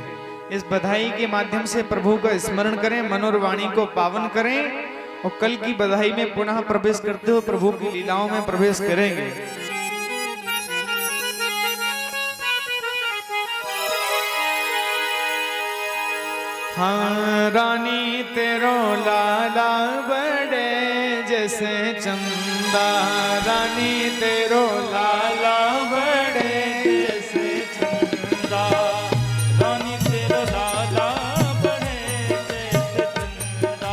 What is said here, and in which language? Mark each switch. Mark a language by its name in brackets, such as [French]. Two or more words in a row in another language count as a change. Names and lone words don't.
[Hindi] इस बधाई के माध्यम से प्रभु का स्मरण करें, मन और वाणी को पावन करें और कल की बधाई में पुनः प्रवेश करते हुए प्रभु की लीलाओं में प्रवेश करेंगे। [Braj] हाँ, रानी तेरो लाला बड़े जैसे चंदा, रानी तेरो लाला बड़े जैसे चंदा, रानी तेरो लाला बड़े जैसे चंदा,